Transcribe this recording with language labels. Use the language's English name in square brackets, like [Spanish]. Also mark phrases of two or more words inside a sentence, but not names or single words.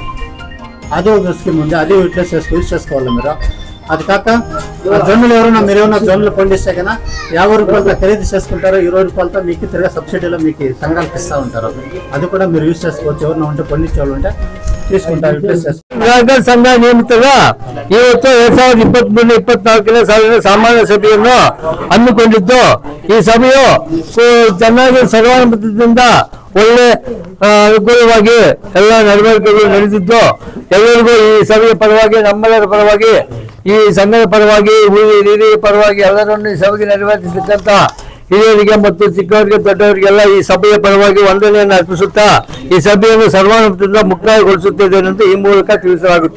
[Telugu] అది ఒక స్కీమ్ ఉంది, అది యూజ్ చేసుకోవాలి మీరు. అది కాక జొన్నలు మీరు ఏమైనా జొన్నలు పండిస్తే కన్నా ₹50 ఖరీదు చేసుకుంటారు, ₹20 మీకు తిరిగి సబ్సిడీలో మీకు సంఘాలకు ఇస్తూ ఉంటారు. అది కూడా మీరు యూజ్ చేసుకోవచ్చు. ఎవరైనా ఉంటే పండించే వాళ్ళు ఉంటే తీసుకుంటారు. [Kannada] ಸಂಘ ನೇಮಿತದ ಇವತ್ತು 2023-24ನೇ ಸಾಲಿನ ಸಾಮಾನ್ಯ ಸಭೆಯನ್ನು ಹಮ್ಮಿಕೊಂಡಿದ್ದು, ಈ ಸಭೆಯು ಚೆನ್ನಾಗಿ ಸರ್ವಾನುಮತದಿಂದ ಒಳ್ಳೆ ಅನುಕೂಲವಾಗಿ ಎಲ್ಲ ನಡವಳಿಕೆಗಳು ನಡೆದಿದ್ದು, ಎಲ್ಲರಿಗೂ ಈ ಸಭೆಯ ಪರವಾಗಿ, ನಮ್ಮೆಲ್ಲರ ಪರವಾಗಿ, ಈ ಸಂಘದ ಪರವಾಗಿ, ಹಿರಿಯ ಪರವಾಗಿ ಎಲ್ಲರನ್ನು ಈ ಸಭೆಗೆ ನಿರ್ವಹಿಸತಕ್ಕಂಥ ಹಿರಿಯರಿಗೆ ಮತ್ತು ಚಿಕ್ಕವರಿಗೆ ದೊಡ್ಡವರಿಗೆಲ್ಲ ಈ ಸಭೆಯ ಪರವಾಗಿ ವಂದನೆಯನ್ನು ಅರ್ಪಿಸುತ್ತಾ ಈ ಸಭೆಯನ್ನು ಸರ್ವಾನುಮತದಿಂದ ಮುಕ್ತಾಯಗೊಳಿಸುತ್ತಿದ್ದೇವೆ ಎಂದು ಈ ಮೂಲಕ ತಿಳಿಸಲಾಗುತ್ತೆ.